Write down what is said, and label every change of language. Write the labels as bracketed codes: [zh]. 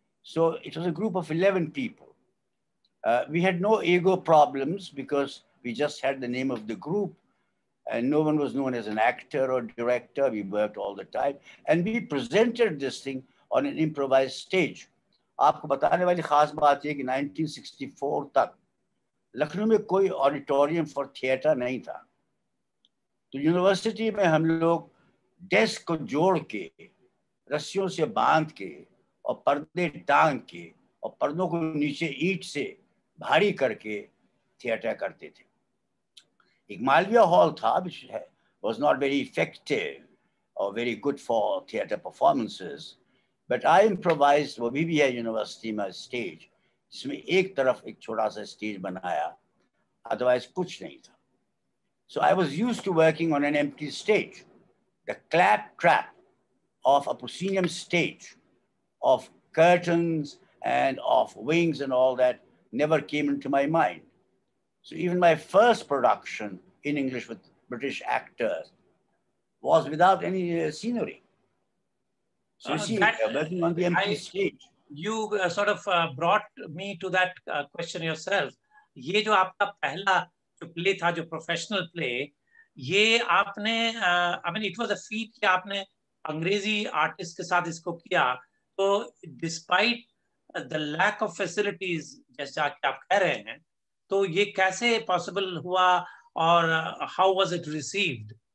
[en] So it was a group of 11 people. We had no ego problems because we just had the name of the group, and no one was known as an actor or director. We worked all the time, and we presented this thing on an improvised stage. आपको बताने वाली खास बात ये कि 1964 तक [hi] लखनऊ में कोई ऑडिटोरियम फॉर थिएटर नहीं था। तो यूनिवर्सिटी में हम लोग डेस्क को जोड़ के, रस्सियों से बांध के और पर्दे टांग के और पर्दों को नीचे ईंट से भारी करके थिएटर करते थे। एक मालविया हॉल था, [en] which was not very effective or very good for theater performances, [hi] but I improvised, वो भी है यूनिवर्सिटी में स्टेज, जिसमें एक तरफ एक छोटा सा स्टेज बनाया, अदरवाइज कुछ नहीं था। [en] So I was used to working on an empty stage. The claptrap of a proscenium stage, of curtains and of wings and all that never came into my mind. So even my first production in English with British actors was without any scenery. So you see, working on the empty stage. You sort of brought me to that question yourself. [hi] ये जो आपका पहला जो play था, जो professional play, ये आपने [en] I mean it was a feat [hi] कि आपने अंग्रेजी आर्टिस्ट के साथ इसको किया। तो [en] despite the lack of facilities, [hi] जैसा कि आप कह रहे हैं, तो ये कैसे पॉसिबल हुआ और [en] How was it received?